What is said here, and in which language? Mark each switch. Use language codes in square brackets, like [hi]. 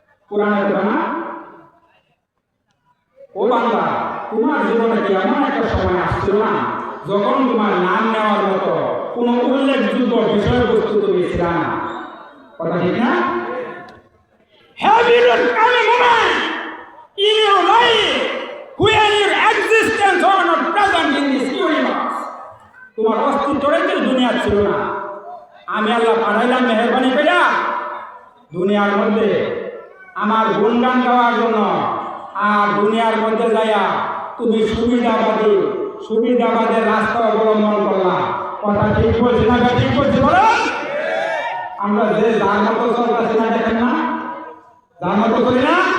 [bn] কোরআনের কথা না? ও বান্দা, তোমার জীবনে কি এমন একটা সময় আসছিল না যখন তোমার নাম নেওয়ার মতো কোন উল্লেখযোগ্য বিষয়বস্তু তুমি ছিল না? কথা ঠিক না? [en] Have you come a moment in your life when your existence was not present in this universe? [bn] তোমার অস্তিত্বটাই তো দুনিয়া ছিল না। আমি আল্লাহ পাঠাইলাম মেহেরবানি কইরা দুনিয়ার মধ্যে আমার গুণগান গাওয়ার জন্য। আর দুনিয়ার মধ্যে যাইয়া তুমি সুবিধাবাদের রাস্তা অবলম্বন করলা। কথা ঠিক বলছি না? ঠিক বলছি বলো? আমরা যে যার মতো চলতেছি না, দেখেন না? যার মতো করি না?